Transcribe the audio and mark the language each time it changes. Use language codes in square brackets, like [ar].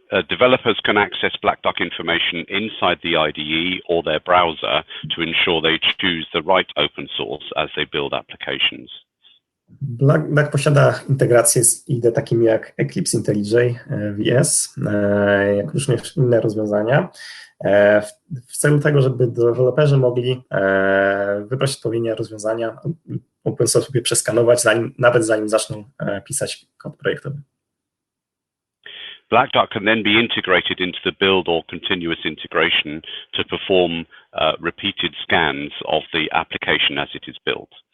[en] Developers can access Black Duck information inside the IDE or their browser to ensure they choose the right open source as they build applications. [pl] Black Duck posiada integracje z IDE takimi jak Eclipse IntelliJ VS, jak również inne rozwiązania, w celu tego, żeby deweloperzy mogli wybrać odpowiednie rozwiązania, open source sobie przeskanować, nawet zanim zaczną pisać kod projektowy. [en] Black Duck can then be integrated into the build or continuous integration to perform repeated scans of the application as it is built.